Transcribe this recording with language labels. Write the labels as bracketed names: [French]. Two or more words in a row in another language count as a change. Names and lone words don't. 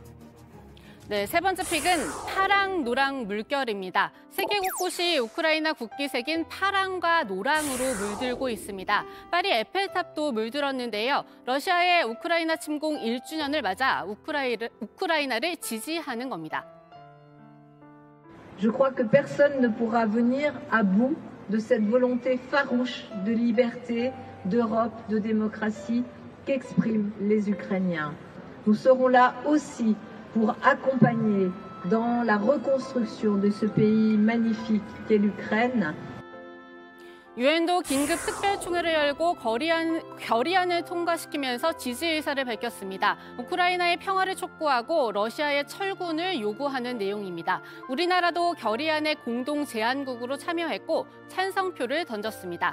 [Korean] 네, 세 번째 픽은 파랑, 노랑 물결입니다. 세계 곳곳이 우크라이나 국기색인 파랑과 노랑으로 물들고 있습니다. 파리 에펠탑도 물들었는데요. 러시아의 우크라이나 침공 1주년을 맞아 우크라이나를 지지하는 겁니다. [French] Je crois que personne ne pourra venir à bout de cette volonté farouche de liberté, d'Europe, de démocratie qu'expriment les Ukrainiens. Nous serons là aussi pour accompagner dans la reconstruction de ce pays magnifique qu'est l'Ukraine. [Korean] 유엔도 긴급 특별총회를 열고 결의안을 통과시키면서 지지 의사를 밝혔습니다. 우크라이나의 평화를 촉구하고 러시아의 철군을 요구하는 내용입니다. 우리나라도 결의안의 공동 제안국으로 참여했고 찬성표를 던졌습니다.